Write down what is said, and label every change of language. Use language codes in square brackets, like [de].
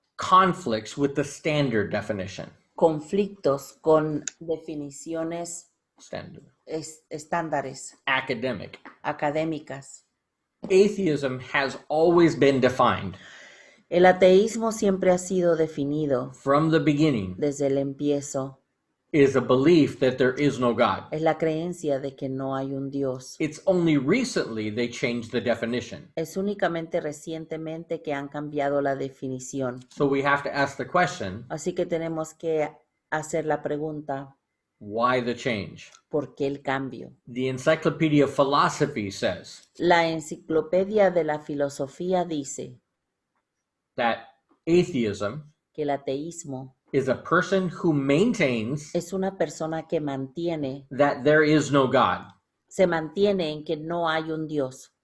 [en] conflicts with the standard definition. [es] Conflictos con definiciones [en] Standard. [es] estándares, [en] Academic. [es] académicas. [en] Atheism has always been defined [es] El ateísmo siempre ha sido definido [en] from the beginning [es] desde el empiezo. [en] is a belief that there is no God. [es] Es la creencia de que no hay un Dios. [en] It's only recently they changed the definition. [es] Es únicamente recientemente que han cambiado la definición. [en] So we have to ask the question, [es] Así que tenemos que hacer la pregunta, [en] why the change? [es] ¿por qué el cambio? [en] The Encyclopedia of Philosophy says [es] La enciclopedia de la filosofía dice [en] that atheism [es] que el ateísmo [en] is a person who maintains [es] es una persona que mantiene, [en] that there is no God. [es] se mantiene en que no hay un Dios.